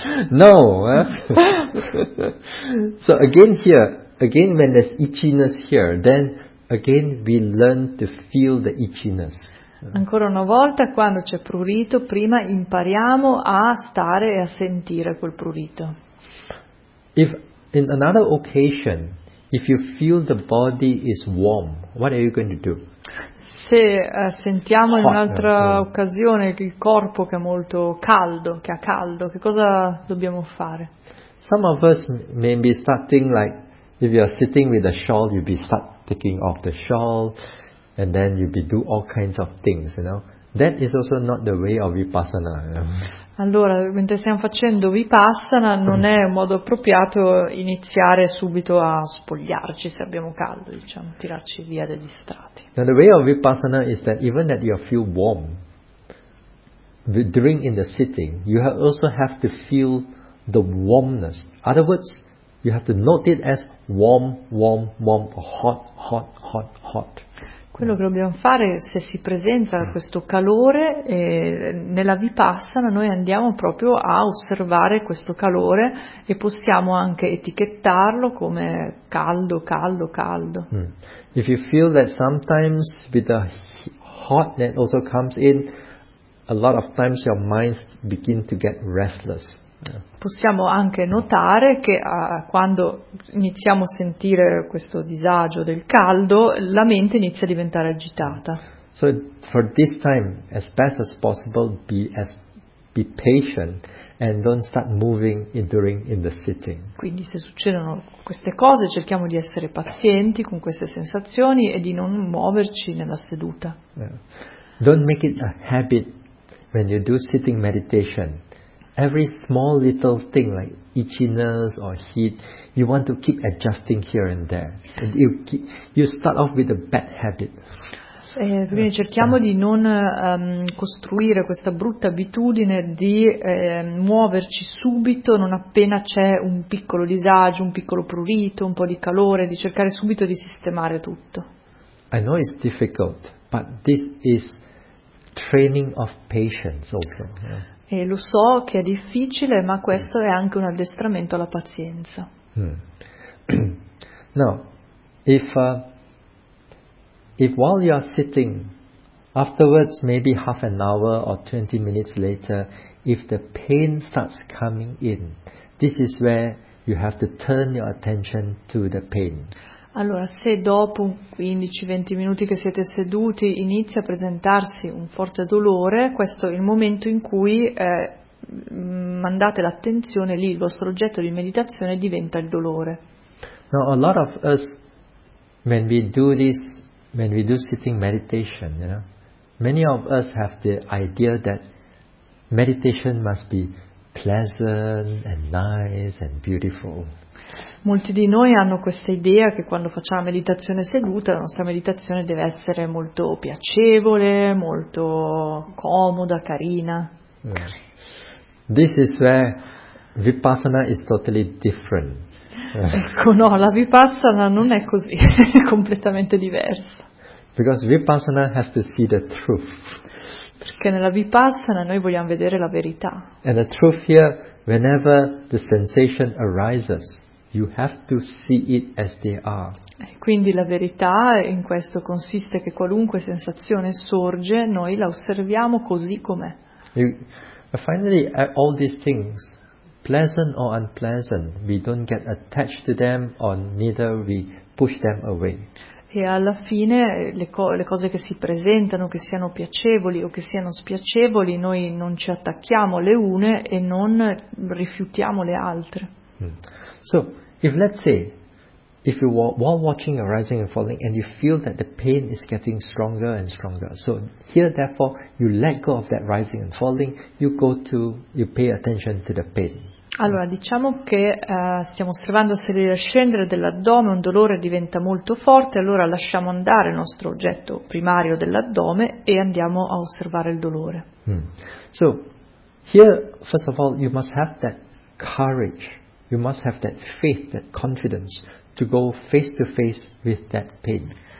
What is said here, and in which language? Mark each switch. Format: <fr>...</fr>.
<en>No, So again when there's itchiness here, then again we learn to feel the itchiness.</en> <it>Ancora una volta, quando c'è prurito, prima impariamo a stare e a sentire quel prurito.</it> <en>If in another occasion, if you feel the body is warm, what are you going to do?</en> <it>Se sentiamo in un'altra occasione il corpo che è molto caldo, che ha caldo, che cosa dobbiamo fare?</it> <en>Some of us may be starting, like, if you are sitting with a shawl, you be start taking off the shawl, and then you be do all kinds of things, you know. That is also not the way of vipassana, you know?</en> <it>Allora, mentre stiamo facendo vipassana, non è un modo appropriato iniziare subito a spogliarci se abbiamo caldo, diciamo, tirarci via degli strati.</it> <en>Now the way of vipassana is that even that you feel warm during in the sitting, you also have to feel the warmness. In other words, you have to note it as warm, warm, warm, hot, hot, hot, hot.</en> <it>Quello che dobbiamo fare, se si presenta questo calore, nella vipassana noi andiamo proprio a osservare questo calore e possiamo anche etichettarlo come caldo, caldo, caldo.</it> <en>If you feel that sometimes with the hot that also comes in, a lot of times your mind begin to get restless.</en> <it>Possiamo anche notare che quando iniziamo a sentire questo disagio del caldo, la mente inizia a diventare agitata.</it> <en>So for this time, as best as possible, be patient and don't start moving during in the sitting.</en> <it>Quindi se succedono queste cose, cerchiamo di essere pazienti con queste sensazioni e di non muoverci nella seduta.</it> <en>Yeah. Don't make it a habit when you do sitting meditation. Every small little thing like itchiness or heat, you want to keep adjusting here and there. And you start off with a bad habit.</en> <it>Quindi cerchiamo di non costruire questa brutta abitudine di muoverci subito non appena c'è un piccolo disagio, un piccolo prurito, un po' di calore, di cercare subito di sistemare tutto.</it> <en>I know it's difficult, but this is training of patience also.</en> <it>E lo so che è difficile, ma questo è anche un addestramento alla pazienza.</it> <en>No, if while you are sitting, afterwards maybe half an hour or 20 minutes later, if the pain starts coming in, this is where you have to turn your attention to the pain.</en> <it>Allora, se dopo 15-20 minuti che siete seduti inizia a presentarsi un forte dolore, questo è il momento in cui mandate l'attenzione lì, il vostro oggetto di meditazione diventa il dolore.</it> <en>Now, a lot of us, when we do this, when we do sitting meditation, you know, many of us have the idea that meditation must be pleasant and nice and beautiful.</en> <it>Molti di noi hanno questa idea che quando facciamo la meditazione seduta, la nostra meditazione deve essere molto piacevole, molto comoda, carina.</it> <en>This is where vipassana is totally different.</en> <it>Ecco, no, la vipassana non è così, è completamente diversa.</it> <en>Because vipassana has to see the truth.</en> <it>Perché nella vipassana noi vogliamo vedere la verità.</it> <en>And the truth here, whenever the sensation arises, you have to see it as they are.</en> <it>Quindi la verità in questo consiste che qualunque sensazione sorge, noi la osserviamo così com'è.</it> <en>You, Finally, all these things, pleasant or unpleasant, we don't get attached to them, or neither we push them away.</en> <it>E alla fine le cose che si presentano, che siano piacevoli o che siano spiacevoli, noi non ci attacchiamo le une e non rifiutiamo le altre.</it> <en>So, if let's say, if you while watching a rising and falling and you feel that the pain is getting stronger and stronger, so here therefore you let go of that rising and falling, you pay attention to the pain.</en> <it>Allora, diciamo che stiamo osservando salire e scendere dell'addome, un dolore diventa molto forte, allora lasciamo andare il nostro oggetto primario dell'addome e andiamo a osservare il dolore.</it> <en>So, here, first of all, you must have that courage, you must have that faith, that confidence to go face to face with that pain.</en>